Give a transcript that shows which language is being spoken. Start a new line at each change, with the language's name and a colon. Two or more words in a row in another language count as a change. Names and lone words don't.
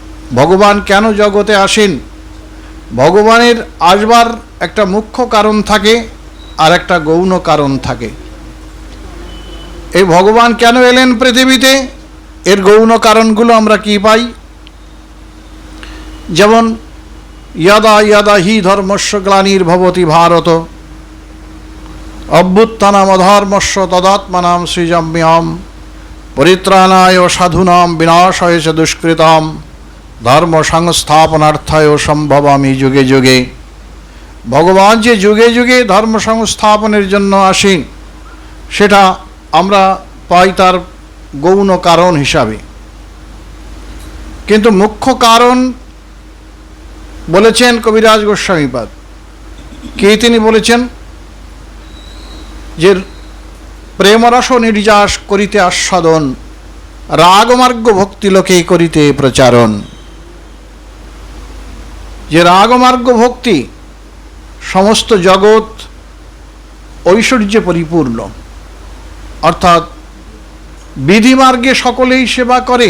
Bangla: ভগবান কেন জগতে আসেন? ভগবানের আসবার একটা মুখ্য কারণ থাকে আর একটা গৌণ কারণ থাকে। এই ভগবান কেন এলেন পৃথিবীতে, এর গৌণ কারণগুলো আমরা কি পাই?
Sanskrit: যেমন यदा यदा हि धर्मस्य ग्लानिर्भवति भारत अभ्युत्थानमधर्मस्य तदात्मनां सृजाम्यहं परित्राणाय साधूनां विनाशाय च दुष्कृतां धर्म संस्थापनार्थाय सम्भवामि जुगे जुगे।
Bangla: ভগবান যে যুগে যুগে ধর্ম সংস্থাপনের জন্য আসেন সেটা আমরা পাই তার গৌণ কারণ হিসাবে। কিন্তু মুখ্য কারণ বলেছেন কবিরাজ গোস্বামীপাদ। কে তিনি বলেছেন যে প্রেমরস নির্যাস করিতে আস্বাদন রাগমার্গ ভক্তি লোকে করিতে প্রচারণ। যে রাগমার্গ ভক্তি সমস্ত জগৎ ঐশ্বর্যে পরিপূর্ণ, অর্থাৎ বিধিমার্গে সকলেই সেবা করে।